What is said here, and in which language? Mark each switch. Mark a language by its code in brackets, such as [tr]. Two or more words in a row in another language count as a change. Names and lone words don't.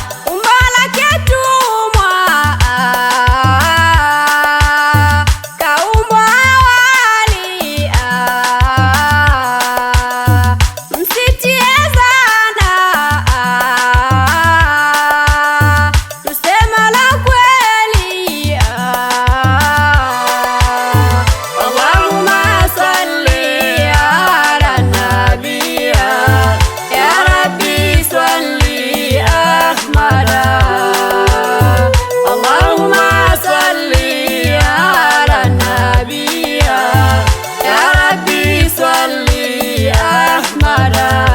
[sw] Umbo lake tumwa, ah, kaumbwa awali, ah, msitie sana, ah, tusema la kweli, ah. [ar] اللهم صل على النبي يا رب صل أحمد. اللهم صل على النبي يا رب صل أحمد.